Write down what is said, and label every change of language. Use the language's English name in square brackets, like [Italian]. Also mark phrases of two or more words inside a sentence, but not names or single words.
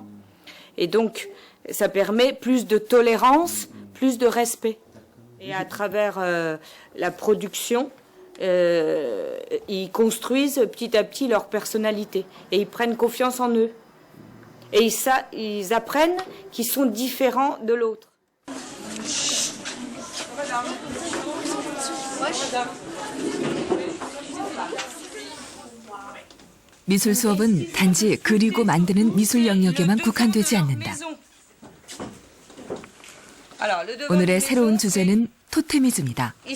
[French] Et donc, ça permet plus de tolérance, plus de respect. Et à travers la production, ils construisent petit à petit leur personnalité. Et ils prennent confiance en eux. Et ils apprennent qu'ils sont différents de l'autre. [Korean] 미술 수업은 단지 그리고 만드는 미술 영역에만 국한되지 않는다. 오늘의 새로운 주제는 토테미즘이다.